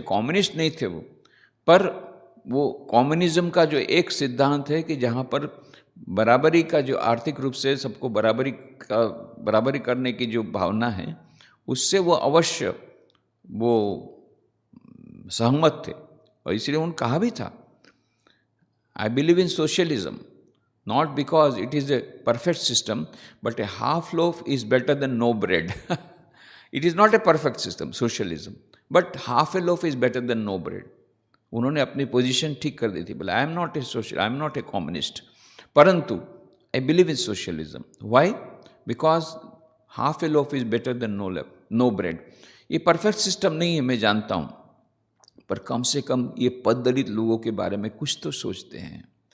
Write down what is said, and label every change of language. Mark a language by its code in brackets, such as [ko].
[hi] Communist नहीं थे वो, पर वो कम्युनिज्म का जो एक सिद्धांत है कि जहाँ पर बराबरी का जो आर्थिक रूप से सबको बराबरी करने की जो भावना है, उससे वो अवश्य वो सहमत थे। और इसलिए उन्होंने कहा भी था, [en] I believe in socialism not because it is a perfect system, but a half loaf is better than no bread. It is not a perfect system, socialism, but half a loaf is better than no bread. [hi] उन्होंने अपनी position ठीक कर दी थी, बोला [en] I am not a social, I am not a communist, परंतु I believe in socialism. Why? Because half a loaf is better than no bread. [hi] ये perfect system नहीं है, मैं जानता हूँ, पर कम से कम ये पद दलित लोगों के बारे में कुछ तो सोचते हैं।